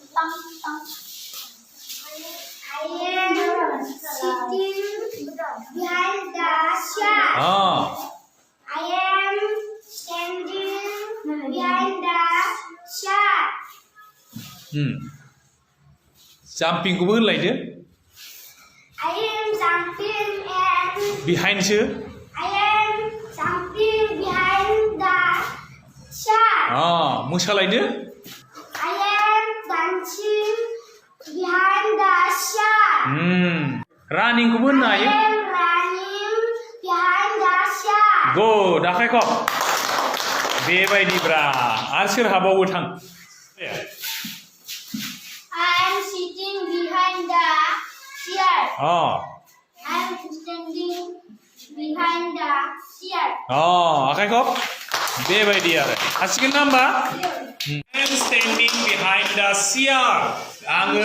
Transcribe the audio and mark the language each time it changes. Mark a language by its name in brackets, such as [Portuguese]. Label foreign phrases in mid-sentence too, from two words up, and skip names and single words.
[English] I am sitting behind the chair. I am standing behind the chair. [Bodo] jumping खौबो होनलायदो [English] I am jumping and behind सो I am jumping behind the chair. [Bodo] मोसालायदो [English] I am dancing behind the chair. [Bodo] running खौबो होननो [English] I [Bodo] हायो [English] am running behind the chair. [Bodo] गुड आखाइ खब बेबायदिब्रा आरो सोर हाबावो थां [English] I am sitting behind the chair. I am standing behind the chair. [Bodo] आखाइ खब बेबायदि आरो हासिगोन ना होमबा [English] I am standing behind the chair [Bodo] आङो